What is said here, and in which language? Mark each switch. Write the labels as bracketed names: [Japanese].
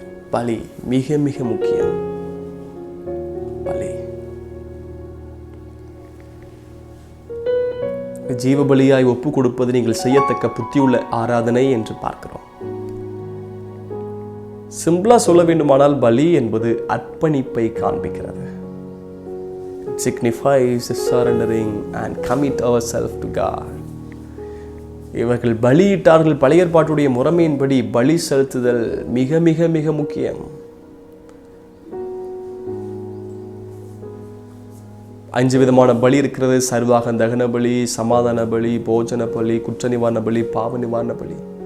[Tamil] பலி மிக மிக முக்கியம். பலி ஜீவ பலியாய் ஒப்பு கொடுப்பது நீங்கள் செய்யத்தக்க புத்தியுள்ள ஆராதனை என்று பார்க்கிறோம். சிம்பிளா சொல்ல வேண்டுமானால் பலி என்பது அர்ப்பணிப்பை காண்பிக்கிறது. [English] It signifies surrendering and commit ourselves to God. [Tamil] இவர்கள் பலியிட்டார்கள். பழைய ஏற்பாட்டுடைய முறைமையின்படி பலி செலுத்துதல் மிக மிக மிக முக்கியம். 5 விதமான பலி இருக்கிறது. சர்வாக தகன பலி, சமாதான பலி, போஜன பலி, குற்ற நிவாரண பலி, பாவ நிவாரண பலி.